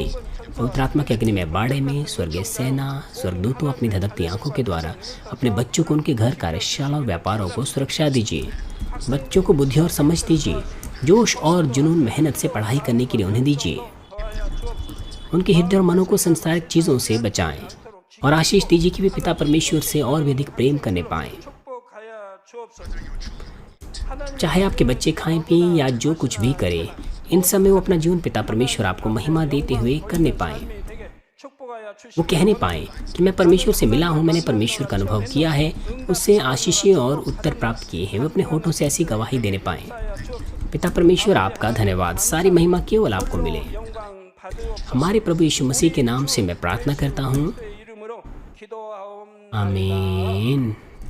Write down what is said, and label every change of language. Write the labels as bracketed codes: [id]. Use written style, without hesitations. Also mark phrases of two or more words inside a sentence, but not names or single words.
[hi] पवित्र आत्मा के अग्नि में बाड़े में स्वर्गीय सेना, स्वर्गदूतों अपनी धधकती आंखों के द्वारा अपने बच्चों को, उनके घर, कार्यशाला और व्यापारों को सुरक्षा दीजिए। बच्चों को बुद्धि और समझ दीजिए, जोश और जुनून, मेहनत से पढ़ाई करने के लिए उन्हें दीजिए। उनके हृदय और मनों को संसारिक चीज़ों से बचाएं और आशीष दीजिए कि वे पिता परमेश्वर से और भी अधिक प्रेम करने पाएं। [ko] 축복하여 주옵소서. [hi] चाहे आपके बच्चे खाएं पिएं या जो कुछ भी करें, इन समय वो अपना जीवन पिता परमेश्वर आपको महिमा देते हुए करने पाएं। [ko] 되게 축복하여 주시. [hi] वो कहने पाएं कि मैं परमेश्वर से मिला हूँ, मैंने परमेश्वर का अनुभव किया है, उससे आशीषें और उत्तर प्राप्त किए हैं। वे अपने होठों से ऐसी गवाही देने पाएं। पिता परमेश्वर आपका धन्यवाद, सारी महिमा केवल आपको मिले। [ko] 영광 받으옵소서. [hi] हमारे प्रभु यीशु मसीह के नाम से मैं प्रार्थना करता हूँ, [ko] 이름으로 기도하옵나이다. [hi] आमीन।